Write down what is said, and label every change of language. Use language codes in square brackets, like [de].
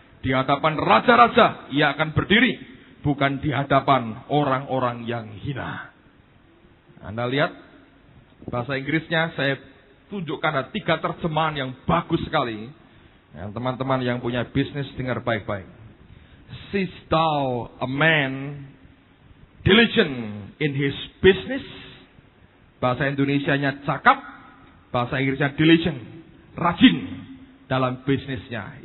[id] Di hadapan raja-raja, ia akan berdiri. Bukan di hadapan orang-orang yang hina. Anda lihat, bahasa Inggrisnya saya tunjukkan ada 3 terjemahan yang bagus sekali. Yang teman-teman yang punya bisnis dengar baik-baik. [en] Seest thou a man diligent in his business? [id] Bahasa Indonesianya cakap, bahasa Inggrisnya diligent, rajin dalam bisnisnya.